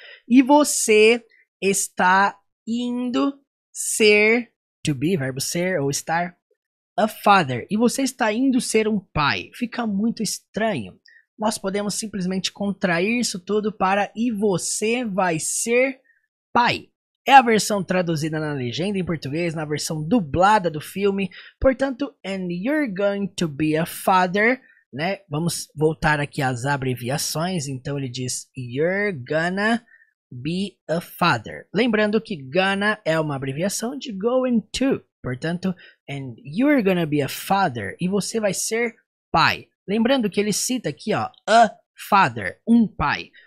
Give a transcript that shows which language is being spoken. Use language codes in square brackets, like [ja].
[pt] E você está indo ser, to be, verbo ser ou estar, a father. E você está indo ser um pai. Fica muito estranho. Nós podemos simplesmente contrair isso tudo para e você vai ser pai. É a versão traduzida na legenda em português, na versão dublada do filme. Portanto, [en] and you're going to be a father, né? [pt] Vamos voltar aqui às abreviações. Então ele diz [en] you're gonna be a father. [pt] Lembrando que gonna é uma abreviação de going to. Portanto, [en] and you're gonna be a father. [pt] E você vai ser pai. Lembrando que ele cita aqui, ó, a father, um pai.